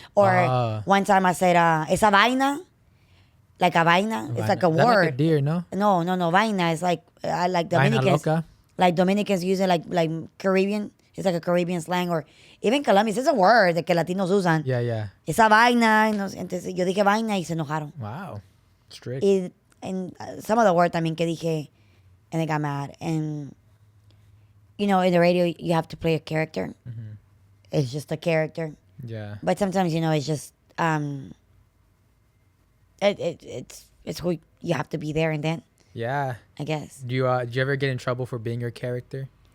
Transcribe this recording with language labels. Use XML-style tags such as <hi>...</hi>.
<en>Or one time I said,</en> <es>esa vaina.</es> <en>Like a vaina. It's like a word. Like a deer, no? No. Vaina. It's like Dominicans.</en> <es>Vaina loca?</es> <en>Like Dominicans use it like Caribbean. It's like a Caribbean slang. Or even Colombians. It's a word that Latinos usan. Yeah.</en> <es>Esa vaina. Entonces yo dije vaina y se enojaron.</es> <en>Wow. Strict. And some of the words también que dije, and they got mad. And, in the radio, you have to play a character. Mm-hmm. It's just a character. Yeah. But sometimes, it's just, it's who you have to be there and then. Yeah. I guess. Do you ever get in trouble for being your character?</en>